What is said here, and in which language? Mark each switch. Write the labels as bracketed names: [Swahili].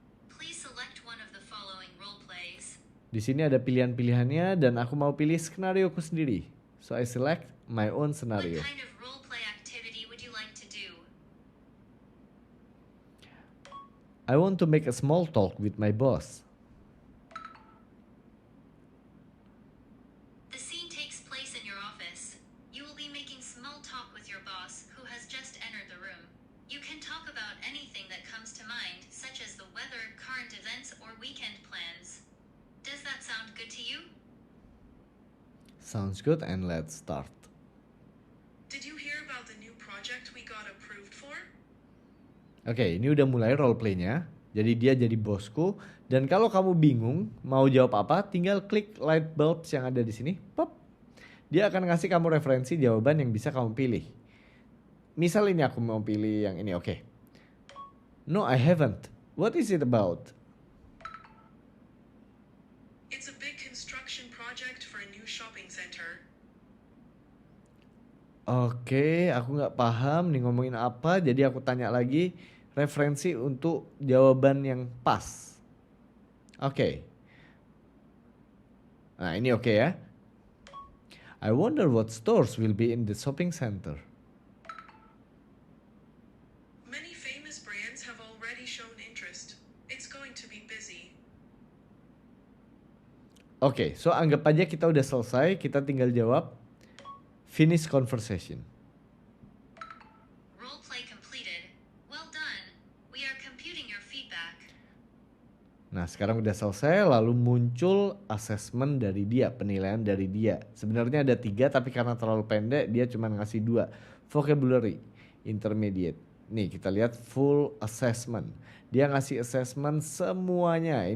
[English] Please select one of the following role plays. [Indonesian] Di sini ada pilihan-pilihannya dan aku mau pilih skenarioku sendiri. [English] So I select my own scenario. What kind of role play activity would you like to do? I want to make a small talk with my boss. The scene takes place in your office. You will be making small talk with your boss who has just entered the room. You can talk about anything that comes to mind, such as the weather, current events, or weekend plans. Does that sound good to you? Sounds good, and let's start. Did you hear about the new project we got approved for? [Indonesian] Oke, ini udah mulai role play-nya. Jadi dia jadi bosku. Dan kalau kamu bingung mau jawab apa, tinggal klik [English] light bulbs [Indonesian] yang ada di sini. Pop. Dia akan ngasih kamu referensi jawaban yang bisa kamu pilih. Misal ini aku mau pilih yang ini, oke. [English] No, I haven't. What is it about? It's a big construction project for a new shopping center. [Indonesian] Oke, aku nggak paham nih ngomongin apa. Jadi aku tanya lagi referensi untuk jawaban yang pas. Oke. Nah ini oke ya. [English] I wonder what stores will be in the shopping center. Many have already shown interest. It's going to be busy. [Indonesian] Oke, so anggap aja kita udah selesai, kita tinggal jawab [English] finish conversation. Role play completed. Well done. We are computing your feedback. [Indonesian] Nah, sekarang udah selesai, lalu muncul assessment dari dia, penilaian dari dia. Sebenarnya ada 3, tapi karena terlalu pendek, dia cuma ngasih 2. [English] Vocabulary, intermediate. [Indonesian] Nih, kita lihat [English] full assessment. [Indonesian] Dia ngasih assessment semuanya.